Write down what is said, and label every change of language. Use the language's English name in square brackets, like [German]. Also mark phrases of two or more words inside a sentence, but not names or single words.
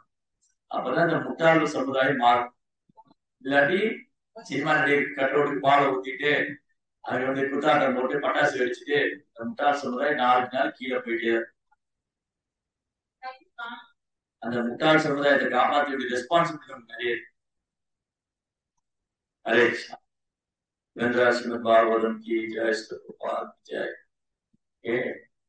[Tamil] அப்பதான் இந்த முட்டாள் சமுதாயம் மாறும். இல்லாட்டி சினிமா நடிகர் கட்டோட்டுக்கு பாலை ஊத்திட்டு அது குத்தாட்டம் போட்டு பட்டாசு வெடிச்சுட்டு இந்த முட்டாள் சமுதாயம் 4 நாள் கீழே போயிட்டே இருக்கும். அந்த முட்டாள் சமுதாயத்தை காப்பாற்ற வேண்டிய ரெஸ்பான்சிபிலிட்டி நமக்கு நிறைய இருக்கு. ஹரே கிருஷ்ணா. [Hindi] गंगा श्रीमद् भागवतम की जय, श्री प्रभुपाद की जय।